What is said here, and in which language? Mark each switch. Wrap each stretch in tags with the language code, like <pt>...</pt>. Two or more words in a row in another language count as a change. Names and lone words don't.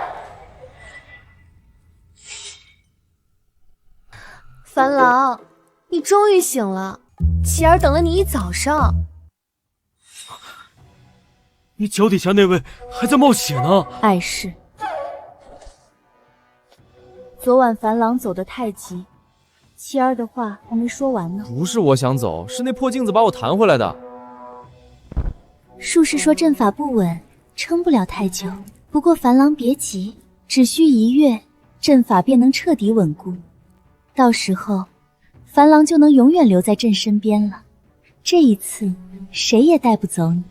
<zh>樊郎，你終於醒了，琪兒等了你一早上。你腳底下那位還在冒血呢。礙事。昨晚樊郎走得太急，琪兒的話還沒說完呢。不是我想走，是那破鏡子把我彈回來的。術士說陣法不穩，撐不了太久。不過樊郎別急，只需1月，陣法便能徹底穩固。到時候，樊郎就能永遠留在朕身邊了。這一次，誰也帶不走你。</zh>